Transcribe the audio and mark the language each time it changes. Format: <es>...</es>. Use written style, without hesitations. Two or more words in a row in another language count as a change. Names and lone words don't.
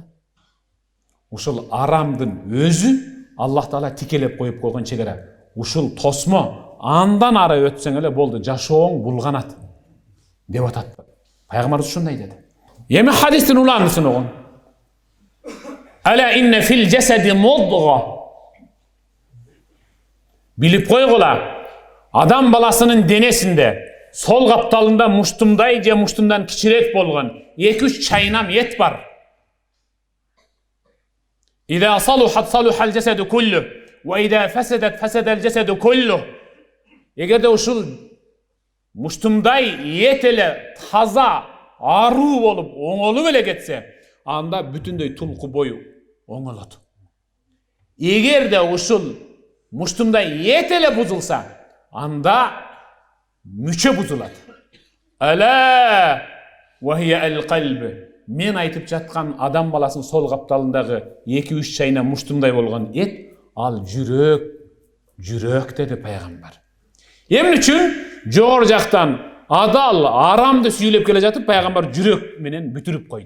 <ky>Ушул арамдын өзү Аллах Таала тикелеп коюп койгон чегара. Ушул тосмо андан ары өтсөң эле болду, жашооң булганат деп атат. Пайгамбарыбыз ушундай деди. Эми хадистин уланысын огон.</ky> <ar>ألا إن في الجسد مضغة.</ar> <ky>Билип койгула, адам баласынын денесинде сол капталында муштумдай же муштумдан кичирээк болгон 2-3 чайнам эт бар.</ky> <ar>إذا صلحت صلح الجسد كله وإذا فسدت فسد الجسد كله.</ar> <ky>Эгерде ушул муштумдай эт эле таза, аруу болуп, оңолуп эле кетсе, анда бүтүндөй тулку бою оңолот. Эгерде ушул муштумдай эт эле бузулса, анда мүчө бузулат.</ky> <ar>ألا وهي القلب.</ar> <ky>Мен айтып жаткан адам баласынын сол капталындагы 2-3 чайна муштумдай болгон эт, ал жүрөк деди пайгамбар. Эмне үчүн жогору жактан адал, арамды сүйлөп келе жатып пайгамбар жүрөк менен бүтүрүп койду.</ky>